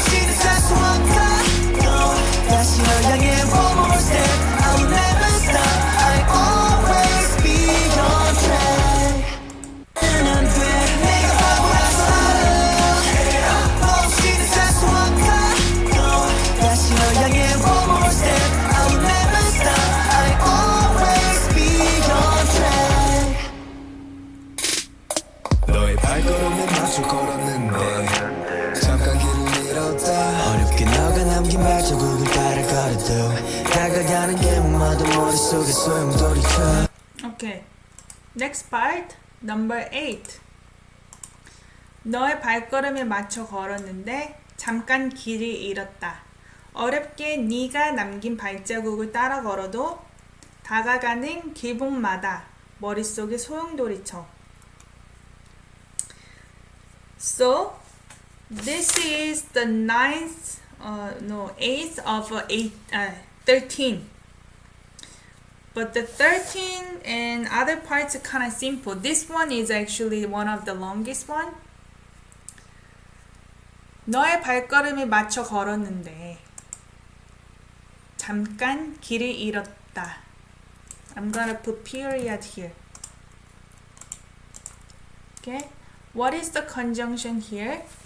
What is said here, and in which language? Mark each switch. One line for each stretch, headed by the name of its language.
Korean: 다시 널 향해 one more step I will never stop I always be on track 난 돼 내가 바보라서 없이는 살 수 없다 다시 널 향해 one more step I will never stop I always be on track 너의 발걸음에 맞춰 걸었는데 잠깐 길을 잃었다 어렵게 너가 남긴 발자국을 따라 걸어도 다가가는 계획마다 머릿속에 소용돌이쳐
English: Okay. Next part. Number 8.
Korean: 너의 발걸음에 맞춰 걸었는데 잠깐 길을 잃었다. 어렵게 네가 남긴 발자국을 따라 걸어도 다가가는 길목마다 머릿속에 소용돌이쳐.
English: So, this is the 8th of 13. But the 13 and other parts are kind of simple. This one is actually one of the longest one.
Korean: 너의 발걸음에 맞춰 걸었는데 잠깐 길을 잃었다.
English: I'm gonna put period here. Okay? What is the conjunction here?